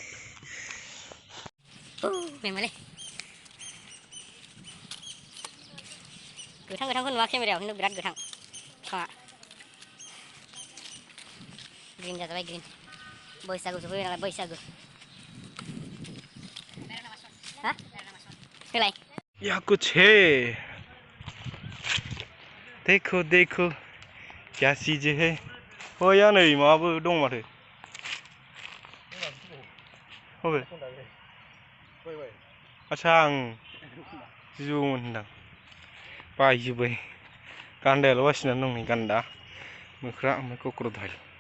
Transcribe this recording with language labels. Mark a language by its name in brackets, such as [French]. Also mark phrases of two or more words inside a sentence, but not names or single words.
[Bodo] मेंबायलै गोथां गोथांखौ नुवा केमेरायाव खिन्थु बिराद गोथां बिफाङा ग्रिन जाजोब्बाय ग्रिन। बैसागु सफैबाय नालाय बैसागु हा होलाय [Hindi] यहाँ कुछ है। देखो देखो क्या चीज है [Bodo] oh या नै माबाबो दं माथो बबे आच्छा आं जिबौमोन होनदां बायजोब्बाय गान्दायाल' बासिनानै दं नै गान्दा मोख्रा ओमफ्राय कक्र'डाइल